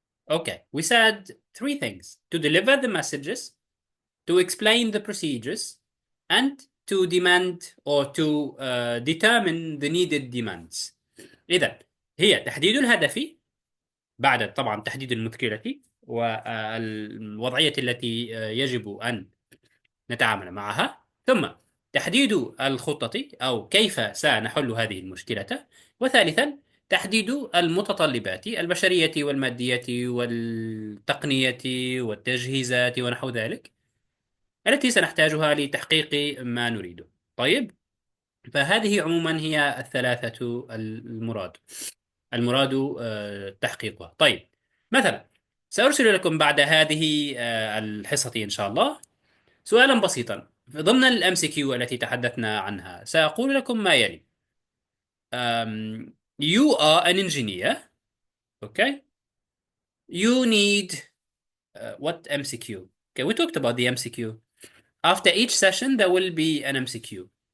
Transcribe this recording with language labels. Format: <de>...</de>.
<en>Okay. We said three things: to deliver the messages, to explain the procedures, and to demand or to determine the needed demands.</en> <ar>إذا هي تحديد الهدف، بعد طبعا تحديد المشكلة والوضعية التي يجب أن نتعامل معها، ثم تحديد الخطة أو كيف سنحل هذه المشكلة، وثالثا تحديد المتطلبات البشرية والمادية والتقنية والتجهيزات ونحو ذلك التي سنحتاجها لتحقيق ما نريده. طيب، فهذه عموما هي الثلاثة المراد تحقيقها. طيب، مثلا سأرسل لكم بعد هذه الحصة إن شاء الله سؤالا بسيطا ضمن الام سي كيو التي تحدثنا عنها. سأقول لكم ما يلي:</ar> <en>you are an engineer. Okay, you need what MCQ? Okay, we talked about the MCQ. After each session there will be an MCQ.</en>